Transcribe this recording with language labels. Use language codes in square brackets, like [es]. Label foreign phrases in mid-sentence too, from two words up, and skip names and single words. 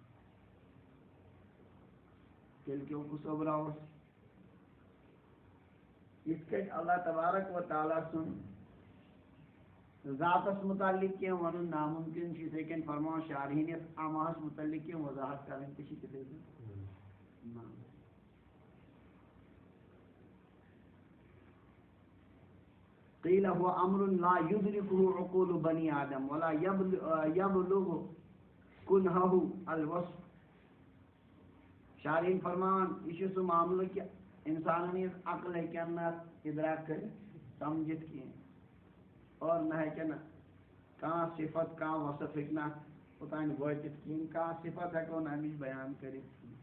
[ks] تیٚلہِ کیٛاہ عبرا اوس یِتھ کٔنۍ [ar] اللہ تبارک و تعالیٰ [ks] سُنٛد ذاتس متعلق کینٛہہ وَنُن ناممکن چھُ یِتھَے کٔنۍ فرماوان شارحیٖن یَتھ اماہس متعلق کینٛہہ وضاحت کرٕنۍ تہِ چھِ تِتھَے کٔنۍ [ar] قیل هو امر لا يدركه عقول بني آدم ولا يبلغ كنهه الوصف [ks] شارحیٖن فرماوان یہ چھُ سُہ معاملہٕ کہ انسانن ہٕنٛز عقل ہیٚکن نہٕ ادراک کٔرِتھ سمجھِتھ کینٛہہ اور نہ ہیٚکن کانٛہہ صفت کانٛہہ وصف ہیٚکہِ نہٕ اوٚتانۍ وٲتِتھ کِہیٖنۍ کانٛہہ صفت ہیٚکو نہٕ اَمِچ بیان کٔرِتھ